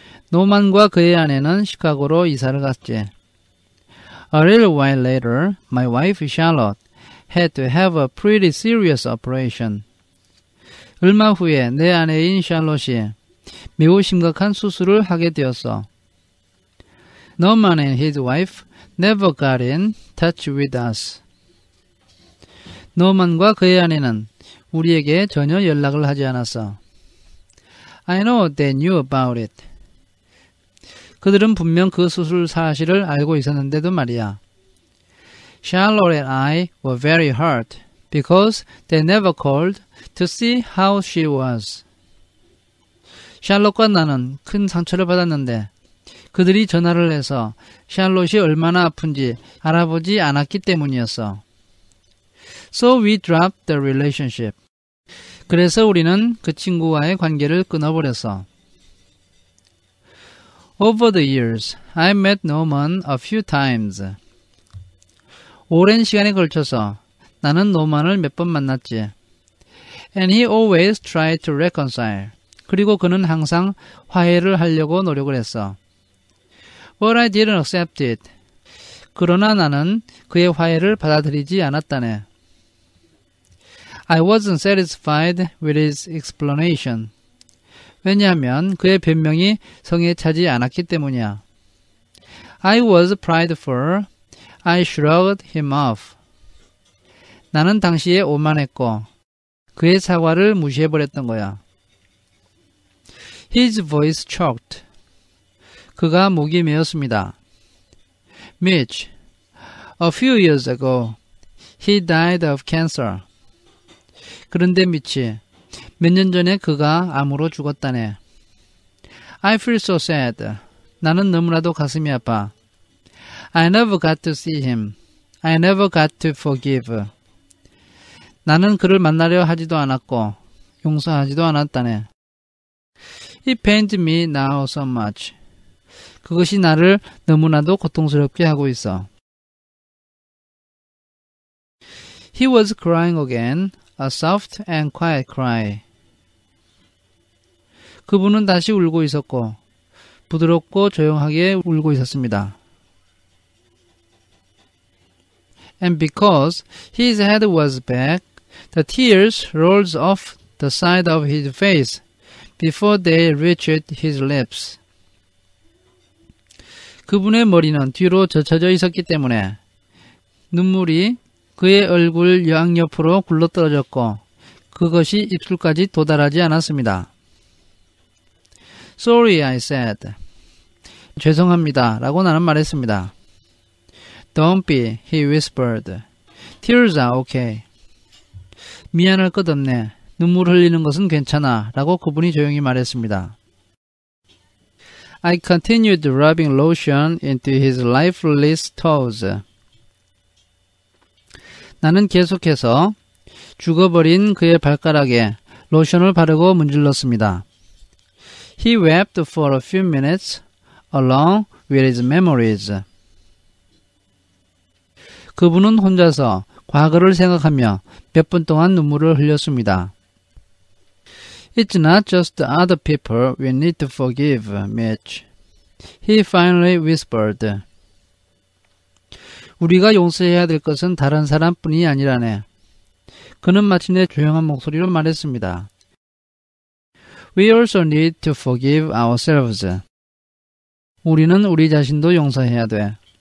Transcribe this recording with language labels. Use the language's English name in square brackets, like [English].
[Korean] 노만과 그의 아내는 시카고로 이사를 갔지. [English] A little while later, my wife Charlotte had to have a pretty serious operation. [Korean] 얼마 후에 내 아내인 샬롯이 매우 심각한 수술을 하게 되었어. [English] Norman and his wife never got in touch with us. [Korean] 노만과 그의 아내는 우리에게 전혀 연락을 하지 않았어. [English] I know they knew about it. [Korean] 그들은 분명 그 수술 사실을 알고 있었는데도 말이야. [English] Charlotte and I were very hurt because they never called to see how she was. [Korean] 샬롯과 나는 큰 상처를 받았는데 그들이 전화를 해서 샬롯이 얼마나 아픈지 알아보지 않았기 때문이었어. [English] So we dropped the relationship. [Korean] 그래서 우리는 그 친구와의 관계를 끊어버렸어. [English] Over the years, I met Norman a few times. [Korean] 오랜 시간에 걸쳐서 나는 노만을 몇 번 만났지. [English] And he always tried to reconcile. [Korean] 그리고 그는 항상 화해를 하려고 노력을 했어. [English] But I didn't accept it. [Korean] 그러나 나는 그의 화해를 받아들이지 않았다네. [English] I wasn't satisfied with his explanation. [Korean] 왜냐하면 그의 변명이 성에 차지 않았기 때문이야. [English] I was prideful. I shrugged him off. [Korean] 나는 당시에 오만했고 그의 사과를 무시해버렸던 거야. [English] His voice choked. [Korean] 그가 목이 메었습니다. [English] Mitch, a few years ago, he died of cancer. [Korean] 그런데 미치, 몇 년 전에 그가 암으로 죽었다네. [English] I feel so sad. [Korean] 나는 너무나도 가슴이 아파. [English] I never got to see him. I never got to forgive. [Korean] 나는 그를 만나려 하지도 않았고 용서하지도 않았다네. [English] It pains me now so much. [Korean] 그것이 나를 너무나도 고통스럽게 하고 있어. [English] He was crying again, a soft and quiet cry. [Korean] 그분은 다시 울고 있었고 부드럽고 조용하게 울고 있었습니다. [English] And because his head was back, the tears rolled off the side of his face before they reached his lips. [Korean] 그분의 머리는 뒤로 젖혀져 있었기 때문에 눈물이 그의 얼굴 양옆으로 굴러떨어졌고 그것이 입술까지 도달하지 않았습니다. [English] Sorry, I said. [Korean] 죄송합니다. 라고 나는 말했습니다. [English] Don't be, he whispered. Tears are okay. [Korean] 미안할 것 없네. 눈물 흘리는 것은 괜찮아. 라고 그분이 조용히 말했습니다. [English] I continued rubbing lotion into his lifeless toes. [Korean] 나는 계속해서 죽어버린 그의 발가락에 로션을 바르고 문질렀습니다. [English] He wept for a few minutes along with his memories. [Korean] 그분은 혼자서 과거를 생각하며 몇 분 동안 눈물을 흘렸습니다. [English] It's not just the other people we need to forgive, Mitch. He finally whispered. [Korean] 우리가 용서해야 될 것은 다른 사람뿐이 아니라네. 그는 마침내 조용한 목소리로 말했습니다. [English] We also need to forgive ourselves. [Korean] 우리는 우리 자신도 용서해야 돼.